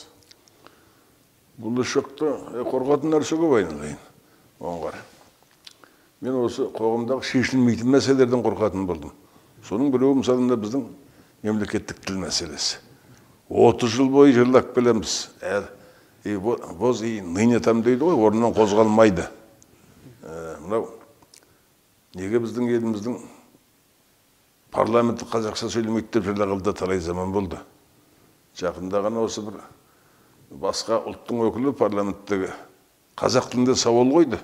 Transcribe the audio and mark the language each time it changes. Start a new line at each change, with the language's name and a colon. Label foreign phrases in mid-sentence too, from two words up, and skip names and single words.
Kazakh: Болашақта қорқатын нәрсе көп айналайын. Оңғар. Мен осы қоғамдағы шешілмейтін мәселелерден қорқатын болдым. Соның біреуі мысалында біздің мемлекеттік тіл мәселесі. 30 жыл бойы жырлап келеміз.
Russian: воз и ныне там
Kazakh: дейді ғой, орнынан қозғалмайды. Мынау неге біздің еліміздің парламенті қазақша сөйлемейді деп жылағылда талай заман болды. Жақында ғана осы бір басқа ұлттың өкілі парламенттегі қазақ тілінде сауал қойды.